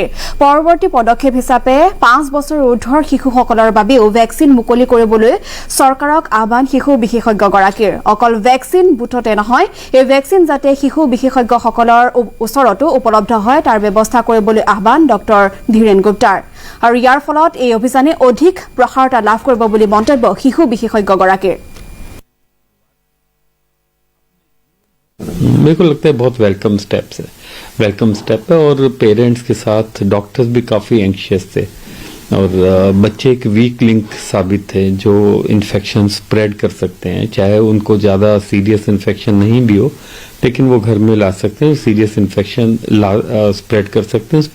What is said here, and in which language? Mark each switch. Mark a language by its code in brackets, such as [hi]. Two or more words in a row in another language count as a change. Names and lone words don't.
[as] পৰৱৰ্তী পদক্ষেপ হিচাপে 5 বছৰ ঊৰ্ধ্বৰ শিশুসকলৰ বাবেও ভেকচিন মুকলি কৰিবলৈ চৰকাৰক আহ্বান শিশু বিশেষজ্ঞগৰাকীৰ। অকল ভেকচিন বুথতে নহয়, এই ভেকচিন যাতে শিশু বিশেষজ্ঞসকলৰ ওচৰতো উপলব্ধ হয় তাৰ ব্যৱস্থা কৰিবলৈ আহ্বান ডক্টৰ ধীৰেন গুপ্তাৰ। আৰু ইয়াৰ ফলত এই অভিযানে অধিক প্ৰসাৰতা লাভ কৰিব বুলি মন্তব্য শিশু বিশেষজ্ঞগৰাকীৰ। [hi] मेरे को लगता है बहुत [en] welcome step [hi] है और पेरेंट्स के साथ डॉक्टर्स भी काफ़ी एंशियस थे और बच्चे एक [en] weak link [hi] साबित थे जो [en] infection spread [hi] कर सकते हैं, चाहे उनको ज़्यादा [en] serious infection [hi] नहीं भी हो लेकिन वो घर में ला सकते हैं, [en] serious infection spread [hi] कर सकते हैं।